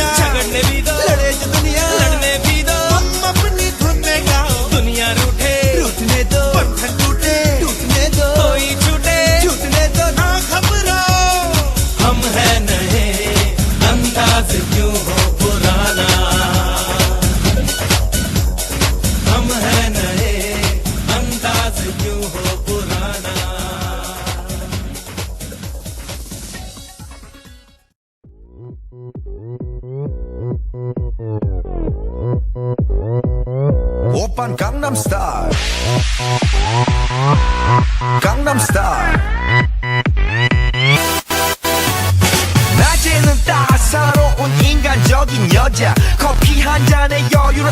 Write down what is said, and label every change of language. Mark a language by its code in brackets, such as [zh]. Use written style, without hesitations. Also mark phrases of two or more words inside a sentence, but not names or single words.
[hi] झगड़ने भी दो, लड़े जो दुनिया लड़ने भी दो, हम अपनी धुन में गाओ, दुनिया रूठे रूठने दो, बंधन टूटे टूटने दो, कोई छूटे छूटने दो, ना घबराओ हम है नए, अंदाज क्यों हो पुराना, हम है नए, अंदाज क्यों हो पुराना। [ko] 오빤 강남스타일 강남스타일 낮에는 따사로운 인간적인 여자, 커피 한 잔에 여유를